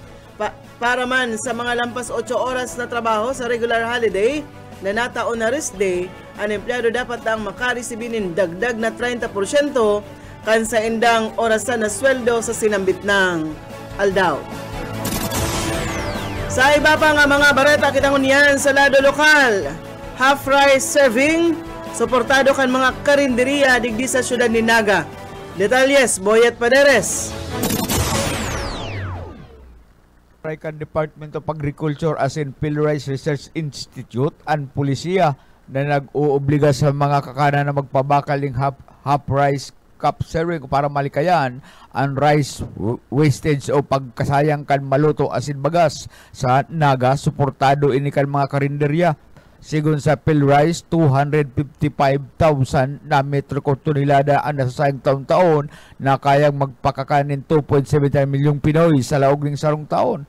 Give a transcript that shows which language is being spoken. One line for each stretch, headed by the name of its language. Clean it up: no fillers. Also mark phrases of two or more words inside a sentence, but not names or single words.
Bikol: Para man sa mga lampas 8 oras na trabaho sa
English: regular holiday
Bikol: na nataon na
English: rest day,
Bikol: ang empleyado dapat ang makaresibinin dagdag na 30% kan sa indang orasan na sweldo sa sinambit ng aldaw. Sa iba pa nga mga bareta, kitang uniyan sa lado lokal,
English: half rice serving,
Bikol: suportado kan mga karinderiya digdi sa syudad ni Naga. Detalyes, Boyet Paderes. Kan Department of Agriculture as in Philrice Research Institute ang pulisya na nag-uubliga sa mga kakanan na magpabakaling
English: half rice cup serving
Bikol: para malikayan ang
English: rice wastage
Bikol: o pagkasayang kan maluto asin bagas sa Naga, suportado ini kan mga karinderya. Sigun sa PhilRice, 255,000 na metro tonelada ang nasasayang taon-taon na kayang magpakakanin 2.7 milyong Pinoy sa laog ng sarong taon.